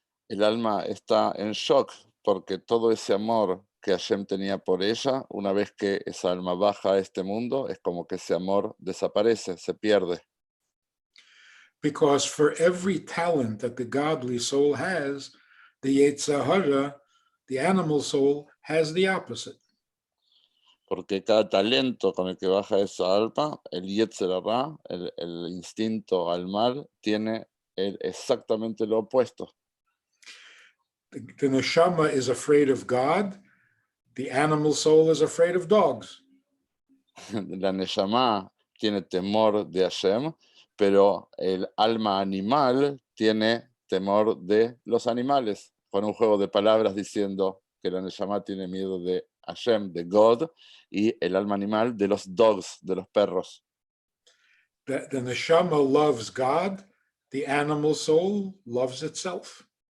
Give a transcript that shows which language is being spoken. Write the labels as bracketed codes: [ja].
[es] el alma está en shock porque todo ese amor que Hashem tenía por ella, una vez que esa alma baja a este mundo, es como que ese amor desaparece, se pierde. [en] Because for every talent that the godly soul has, the Yetzer Hara, the animal soul, has the opposite. [es] Porque cada talento con el que baja esa alma, el Yetzer Hara, el instinto al mal, tiene exactamente lo opuesto. [en] The neshama is afraid of God. The animal soul is afraid of dogs. [es] La Neshama tiene temor de Hashem, pero el alma animal tiene temor de los animales. Con un juego de palabras diciendo que la Neshama tiene miedo de Hashem, de God, y el alma animal de los dogs, de los perros. [en] The neshama loves God. The animal soul loves itself.